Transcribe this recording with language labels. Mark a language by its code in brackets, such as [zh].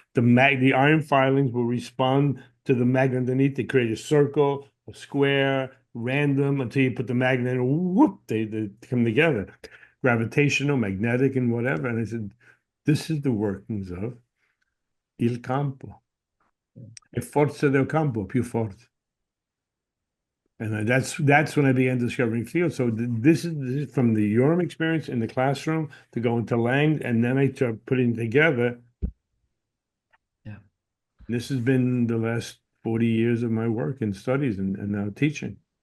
[en] The iron filings will respond to the magnet underneath. They create a circle, a square, random, until you put the magnet and whoop, they come together. Gravitational, magnetic, and whatever. And I said, this is the workings of [it] il campo. E forza del campo, più forte. [en] And that's when I began discovering fields. So this is from the Urim experience in the classroom to go into Lang, and then I start putting together. Yeah. This has been the last 40 years of my work and studies and now teaching.